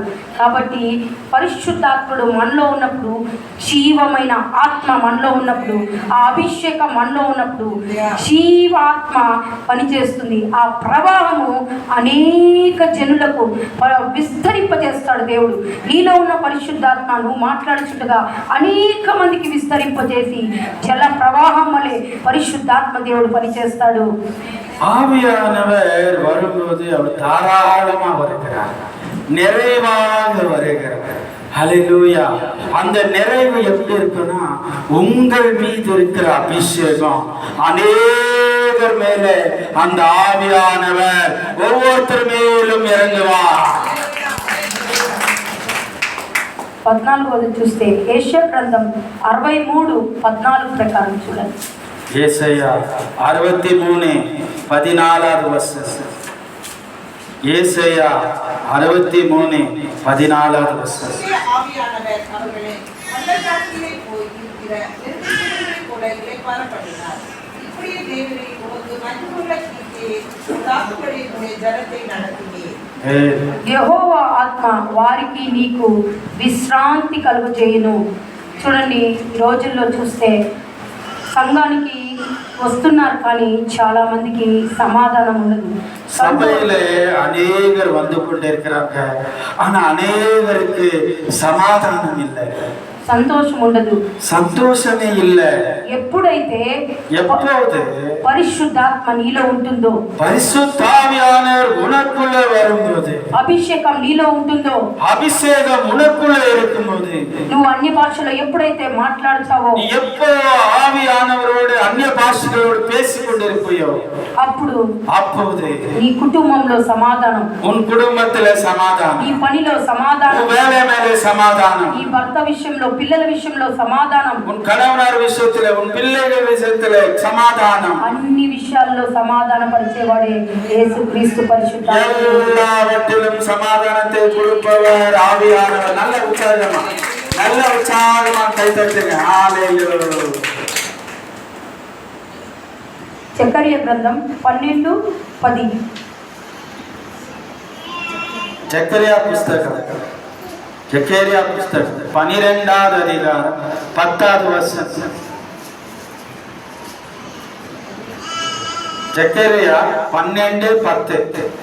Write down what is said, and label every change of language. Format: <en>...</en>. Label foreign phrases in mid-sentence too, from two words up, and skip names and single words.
<te>కాబట్టి పరిశుద్ధాత్ముడు మనలో ఉన్నప్పుడు, జీవమైన ఆత్మ మనలో ఉన్నప్పుడు, ఆ అభిషేకం మనలో ఉన్నప్పుడు జీవాత్మ పనిచేస్తుంది. ఆ ప్రవాహము అనేక జనులకు విస్తరింపజేస్తాడు దేవుడు. నీలో ఉన్న పరిశుద్ధాత్మ నువ్వు మాట్లాడుచుండగా అనేక మందికి విస్తరింపజేసి జల ప్రవాహం వలె పరిశుద్ధాత్మ దేవుడు పనిచేస్తాడు.</te> <ta>ஆவியானவர் வரும்போது அவர் தாராளமாக வருகிறார், நிறைவாக வருகிறார். ஹல்லேலூயா. அந்த நிறைவு எப்படி இருக்குன்னா, உங்கள் மீது இருக்கிற அபிஷேகம் அநேகர் மேலே அந்த ஆவியானவர் ஒவ்வொருத்தர் மேலும் இறங்குவார்.</ta> <te>14 చూస్తే యెషయా గ్రంథం 63:14 ప్రకారం చూడండి. యేసయ్యా 63:14 వచనం. యేసయ్యా 63:14 వచనం.</te> <ta>ஆவியானவர் அவர்களை அந்தகாரத்திலே போய் இருக்கிற நெருக்கடிகளைப் போல இளைப்பாறப்படினார். இப்படியே தேவனே உமக்கு மகிமையுள்ள கீர்த்தியை உண்டாக்கும்படி உம்முடைய ஜனத்தை நடத்தினீர்.</ta> <te>యెహోవా ఆత్మ వారికి నీకు విశ్రాంతి కలుగజేయును. చూడండి, ఈ రోజుల్లో చూస్తే సంఘానికి వస్తున్నారు కానీ చాలా మందికి సమాధానం ఉండదు.</te> <ta>சபையிலே அநேகர் வந்து கொண்டிருக்கிறாங்க, ஆனா அநேகருக்கு சமாதானம் இல்லை,</ta> <te>సంతోషం ఉండదు, సంతోషమే இல்லை. ఎప్పుడైతే</te> <ta>எப்போது</ta> <te>పరిశుద్ధాత్మ నీలో ఉంటుందో,</te> <ta>பரிசுத்தாவியானவர் உனக்குள்ளே வரும்போது,</ta> <te>అభిషేకం నీలో ఉంటుందో,</te> <ta>அபிஷேகம் உனக்குள்ளே இருக்கும்போது,</ta> <te>నువ్వు అన్య భాషలో ఎప్పుడైతే మాట్లాడుతావో,</te> <ta>நீ எப்போ ஆவியானவரோடு அந்நிய பாஷைகளோடு பேசிக் கொண்டிருப்பையோ அப்போது</ta> <te>నీ కుటుంబంలో సమాధానం,</te> <ta>உன் குடும்பத்திலே சமாதானம்,</ta> <te>నీ పనిలో సమాధానం,</te> <ta>உன் வேலை மேலே சமாதானம்,</ta> <te>నీ భర్త విషయంలో, పిల్లల విషయంలో సమాధానం,</te> <ta>உன் கணவனார் விஷயத்திலே, உன் பிள்ளைகள் விஷயத்திலே சமாதானம்,</ta> <te>అన్ని విషయాల్లో సమాధాన పరిచేవాడే యేసుక్రీస్తు పరిశుద్ధాత్మ.</te> <ta>எல்லாவற்றிலும் சமாதானத்தை கொடுப்பவர் ஆவியானவர். நல்ல உற்சாகமா கை தட்டுங்க. ஹல்லேலூயா.</ta> <te>జకర్య గ్రంథం 12:10. జకర్యా పుస్తకం 12వ అధికారం 10వ వచనం. జకర్యా 12:10.</te>